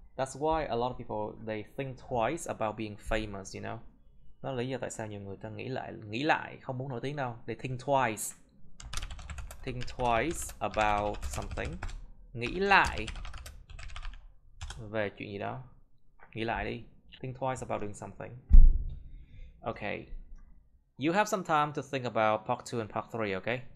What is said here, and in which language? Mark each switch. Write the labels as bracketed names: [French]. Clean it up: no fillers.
[English] That's why a lot of people, they think twice about being famous, you know. [Vietnamese] Đó là lý do tại sao nhiều người ta nghĩ lại không muốn nổi tiếng đâu. [English] They think twice about something. [Vietnamese] Nghĩ lại về chuyện gì đó. Nghĩ lại đi. [English] Think twice about doing something. Okay. You have some time to think about part 2 and part 3, okay?